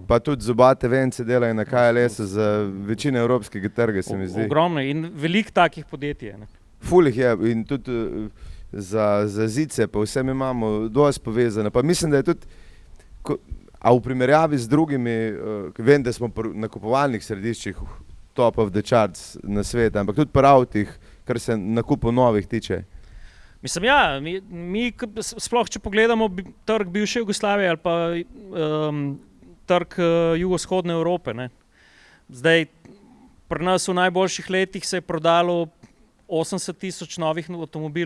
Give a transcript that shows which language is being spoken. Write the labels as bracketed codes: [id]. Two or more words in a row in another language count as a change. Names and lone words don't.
[sl] pa tudi zobate vence delajo na KLS za večino evropskega trga, se mi zdi. Ogromno in veliko takih podjetij je. Ne? Fulih je in tudi za zice, pa vse mi imamo dosti povezane. Pa mislim, da je tudi, a v primerjavi z drugimi, vem, da smo na nakupovalnih središčih [en] top of the charts [sl] na svetu, ampak tudi pri avtih, kar se nakupov novih tiče. Mislim, ja, mi sploh, če pogledamo trg bivše Jugoslavije ali pa trg jugovzhodne Evrope, ne. Zdaj, pri nas v najboljših letih se je prodalo 80,000 novih avtomobilov.